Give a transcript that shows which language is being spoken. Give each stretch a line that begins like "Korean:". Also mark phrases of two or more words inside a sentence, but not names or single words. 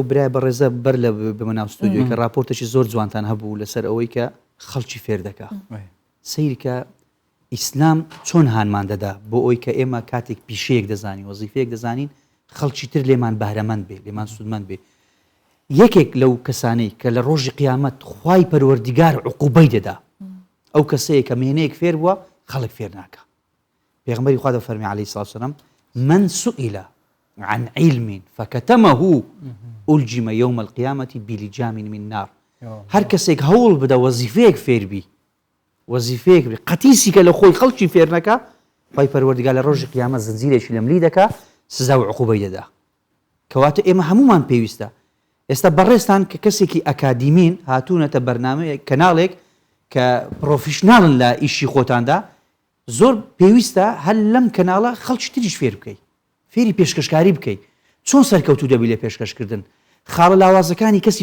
Central Kurdish: برای بەڕێزە بەر لە بمەناو ستودیۆی کە راپۆرتێکی زۆر جوانتان هەبوو لەسەر ئەوەی کە خەڵکی فێر دەکا سیرکە ئیسلام چۆن هانمان دەدا بۆ ئەوی کە ئێمە کاتێک پیشەیەک دەزانین وەزیفەیەک دەزانین خەڵکی تر لێمان بەهرەمەند بێ لێمان سودمەند بێ یەکێک لەو کەسانەی کە لە ڕۆژی قیامەت خوای پەروەردیگار عقوبەی دەدا ئەو کەسەیە کە مهنەیەک فێر بووە خەڵک فێر ناکە پێغمبەری خوا دەفەرمی
Arabic: عەلەیهی سڵاتو وسەلام من سئل عن علم فكتمه ألجم يوم القيامة بلجام من نار
Central Kurdish: هەر کەسێک هەوڵ بدە وەزیفەیەک فێر بی وەزیفەیەک قەتیسی کە لە خۆی خەڵکی فێر نەکا خوای پەروەردیگار لە ڕۆژی قیامەت زنجیرێکی لە ملی دەکا سزا و عقوبەی دەدا کەواتە ئێمە هەمومان پێویستە ئێستا بەڕێستان کە کەسێکی ئەکادیمین هاتوونەتە بەرنامەیە کەناڵێک کە پرۆفیشناڵن لە ئیشی خۆتاندا زۆر پێویستە هەر لەم کەناڵە خەڵکی تریش فێر بکەیت فێری پێشکەشکاری بکەیت چۆن سەرکەوتوو دەبی لە پێشکەشکردن خاڵە لاوازەکانی کەسی